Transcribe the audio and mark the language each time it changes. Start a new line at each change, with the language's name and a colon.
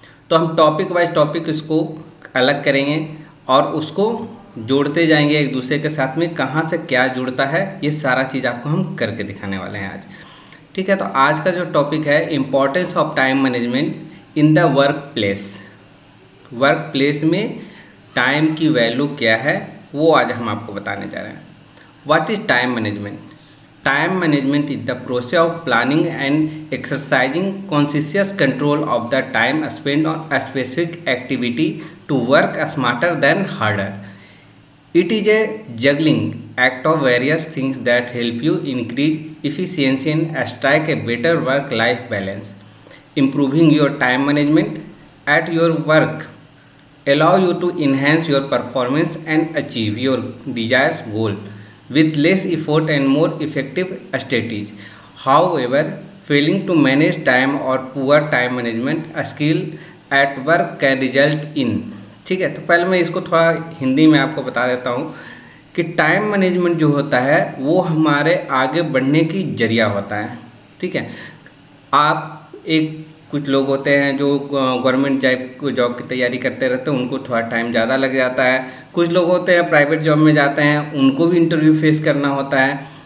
Hindi: तो हम topic wise topic इसको अलग करेंगे और उसको जोड़ते जाएंगे एक दूसरे के साथ में, कहाँ से क्या जुड़ता है ये सारा चीज़ आपको हम करके दिखाने वाले हैं आज। ठीक है, तो आज का जो टॉपिक है
English: Importance of time management in the work place.
Hindi: Work place में टाइम की वैल्यू क्या है वो आज हम आपको बताने जा रहे हैं।
English: What is time management? Time management is the process of planning and exercising conscious control of the time spent on a specific activity to work smarter than harder. It is a juggling act of various things that help you increase efficiency and strike a better work-life balance. Improving your time management at your work allow you to enhance your performance and achieve your desired goal with less effort and more effective strategies. However, failing to manage time or poor time management skill at work can result in।
Hindi: ठीक है, तो पहले मैं इसको थोड़ा हिंदी में आपको बता देता हूँ कि टाइम मैनेजमेंट जो होता है वो हमारे आगे बढ़ने की जरिया होता है। ठीक है, आप एक कुछ लोग होते हैं जो गवर्नमेंट जॉब की तैयारी करते रहते हैं, उनको थोड़ा टाइम ज़्यादा लग जाता है। कुछ लोग होते हैं प्राइवेट जॉब में जाते हैं, उनको भी इंटरव्यू फेस करना होता है।